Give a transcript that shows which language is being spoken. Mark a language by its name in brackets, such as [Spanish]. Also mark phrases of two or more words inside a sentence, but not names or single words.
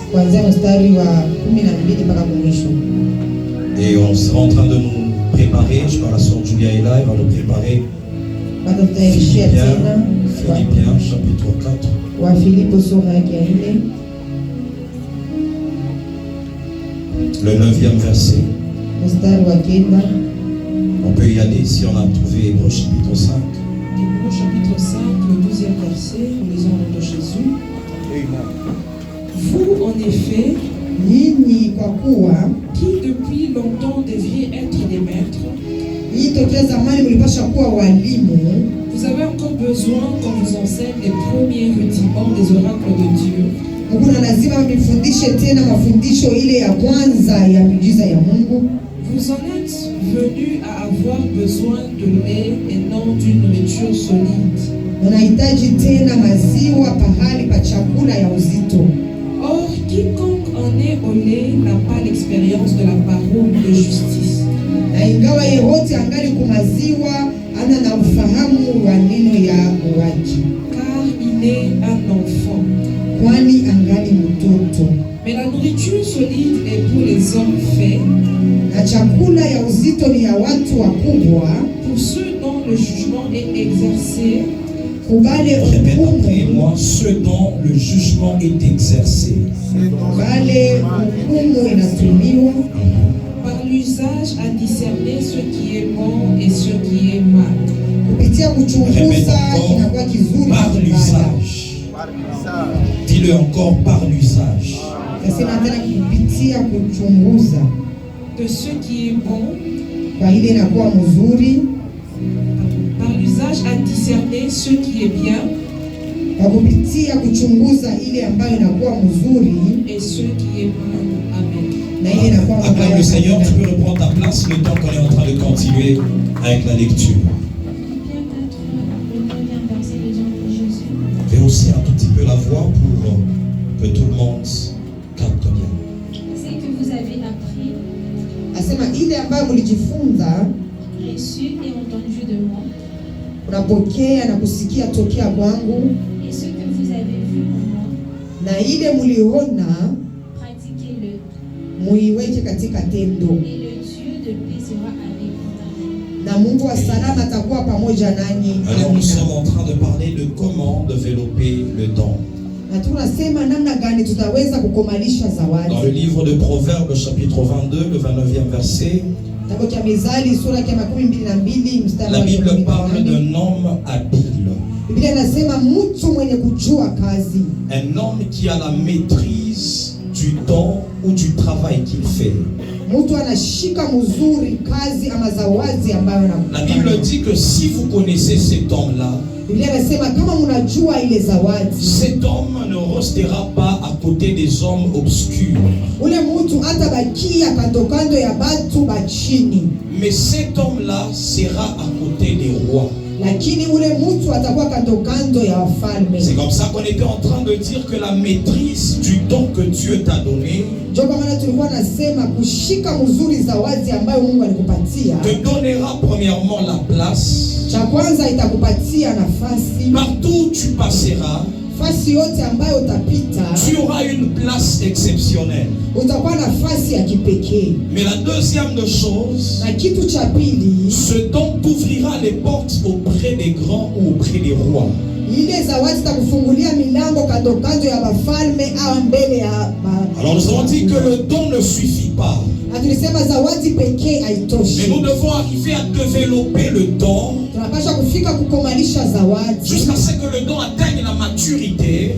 [French] Et on sera en train de nous préparer. Je parle à Sœur Julia et là, elle va nous préparer. Philippiens chapitre 4. Le 9e verset. [Swahili] mstari wa 9. [French] On peut y aller si on a trouvé Hébreux chapitre 5. Hébreux chapitre 5, le 12e verset, nous lisons au nom de Jésus. Vous, en effet, [Swahili] Nyinyi kwa kuwa [French] qui depuis longtemps devriez être des maîtres, [Swahili] hii tokea zamani mlipasha kuwa walimu, [French] vous avez encore besoin qu'on vous enseigne les premiers rudiments des oracles de Dieu. [Swahili] Mungu lazima mnifundishe tena mafundisho ile ya kwanza ya miujiza ya Mungu. [French] Vous en êtes venus à avoir besoin de lait et non d'une nourriture solide. [Swahili] Unahitaji tena maziwa pahali pa chakula ya uzito. [French] Or, quiconque en est au lait n'a pas l'expérience de la parole de justice. [Swahili] Na ingawa yeyote angali kumaziwa ana na ufahamu wa neno ya uwaji, [French] Car il est un enfant. [Swahili] kwani angali mtoto. [French] Mais la nourriture solide est pour les hommes faits, [Swahili] Na chakula ya uzito ni ya watu wakubwa, [French] pour ceux dont le jugement est exercé, [Swahili] kubale [French] Répète après [Swahili] hukumu, [French] moi, ceux dont le jugement est exercé. [Swahili] kubale hukumu inatumiwa [French] par l'usage à discerner ce qui est bon et ce qui est mal. [Swahili] kupitia [French] Répète [Swahili] kuchunguza kinakuwa [French] encore, [Swahili] kizuri na [French] par [Swahili] kibaya. [French] l'usage. Dis-le encore, par l'usage. [Swahili] Nasema tena kupitia kuchunguza [French] De ce qui est bon, [Swahili] kwa ile inakuwa mzuri, [French] par l'usage à discerner ce qui est bien [Swahili] kwa kupitia kuchunguza ile ambayo inakuwa mzuri [French] et ce qui est mal. Amen. [Swahili] na ile inakuwa [French] Acclame [Swahili] mabaya. [French] le Seigneur, tu peux reprendre ta place le temps qu'on est en train de continuer avec la lecture. Fais aussi un tout petit peu la voix pour que tout le monde capte bien. Ce que vous avez appris, [Swahili] Asema ile ambayo mlijifunza, [French] reçu et entendu de moi, [Swahili] unapokea na kusikia tokea kwangu, [French] et ce que vous avez vu en moi, [Swahili] na ile mliona [French] pratiquez-le, [Swahili] muiweke katika tendo, [French] et le Dieu de paix sera avec vous. [Swahili] na Mungu wa salama atakuwa pamoja nanyi. [French] Alors nous sommes [Swahili] Amina. [French] en train de parler de comment développer le don. [Swahili] Na tunasema namna gani tutaweza kukomalisha zawadi. [French] Dans le livre de Proverbes chapitre 22, le 29e verset, [Swahili] Kitabu cha Mithali sura ya 22 mstari [French] la [Swahili] wa [French] Bible [Swahili] 18. [French] parle d'un homme habile. [Swahili] Biblia inasema mtu mwenye kujua kazi, [French] Un homme qui a la maîtrise du don ou du travail qu'il fait. [Swahili] mtu anashika mzuri kazi ama zawadi ambayo [French] La Bible [Swahili] anafanya. [French] dit que si vous connaissez cet homme-là, [Swahili] Biblia inasema kama mnajua ile zawadi, [French] cet homme ne restera pas à côté des hommes obscurs. [Swahili] ule mtu hata bakia kando kando ya batu bachini, [French] Mais cet homme-là sera à côté des rois. [Swahili] lakini ule mtu atakuwa kando kando ya wafalme. [French] C'est comme ça qu'on était en train de dire que la maîtrise du don que Dieu t'a donné [Swahili] Ndio kwa maana tulikuwa nasema kushika mzuri zawadi ambayo Mungu alikupatia, [French] te donnera premièrement la place. [Swahili] cha kwanza itakupatia nafasi. [French] Partout où tu passeras, [Swahili] Nafasi yote ambayo utapita [French] tu auras une place exceptionnelle. [Swahili] utakuwa nafasi ya kipekee. [French] Mais la deuxième de choses, [Swahili] Na kitu cha pili, [French] ce don t'ouvrira les portes auprès des grands ou auprès des rois. [Swahili] ile zawadi itakufungulia milango kando kando ya wafalme au mbele ya [French] Alors nous avons dit que le don ne suffit pas. [Swahili] na tulisema zawadi pekee [French] Mais [Swahili] haitoshi. [French] nous devons arriver à développer le don [Swahili] Tunapaswa kufika kukomalisha zawadi [French] jusqu'à ce que le don atteigne la maturité